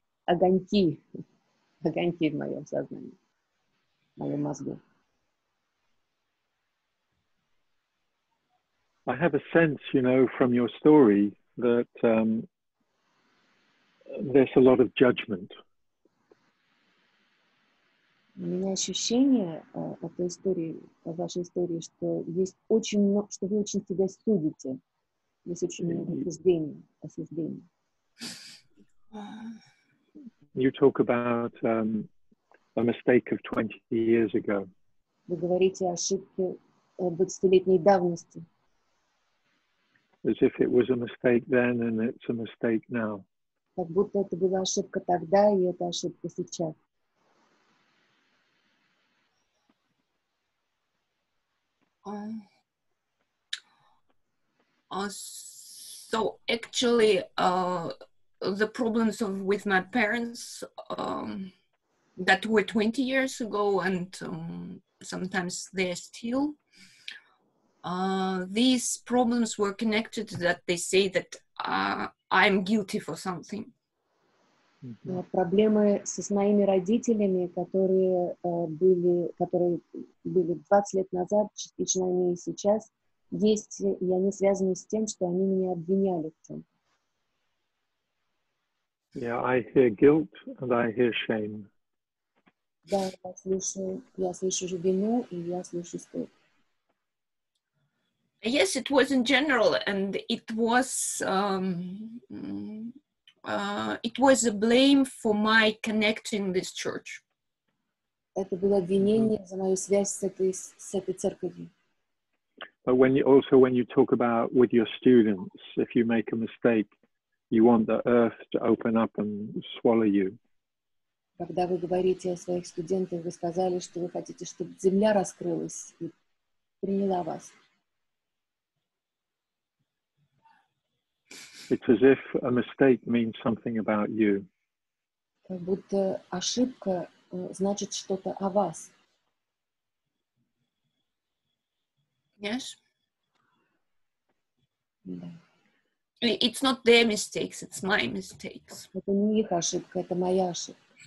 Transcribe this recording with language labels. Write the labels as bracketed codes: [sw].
[ru] огоньки в моем сознании, в моем мозгу. [en] I have a sense, from your story that there's a lot of judgment. [ru] У меня ощущение от истории, от вашей истории, что есть очень много, что вы очень себя судите. Есть очень много осуждений. [en] You talk about a mistake of 20 years ago. [ru] Вы говорите о ошибке 20-летней давности. [en] As if it was a mistake then and it's a mistake now. [ru] Как будто это была ошибка тогда, и это ошибка сейчас. [en] So actually, the problems with my parents that were 20 years ago, and sometimes they're still, these problems were connected that they say that I'm guilty for something. [ru] Проблемы с моими родителями, которые были 20 лет назад, частично они и сейчас есть, и они связаны с тем, что они меня обвиняли в чем-то. [en] Yeah, I hear guilt and I hear shame. [ru] Да, я слышу вину, и я слышу стыд. [en] Yes, it was in general, and it was a blame for my connecting this church. [ru] Это было обвинение за мою связь с этой церковью. [en] But when you talk about with your students, if you make a mistake, you want the earth to open up and swallow you. [ru] Когда вы говорите о своих студентах, вы сказали, что вы хотите, чтобы земля раскрылась и приняла вас. [en] It's as if a mistake means something about you. [ru] Как будто ошибка значит что-то о вас. [en] Yes. [ru] Да. [en] It's not their mistakes, it's my mistakes. [ru] Это не их ошибка, это моя ошибка.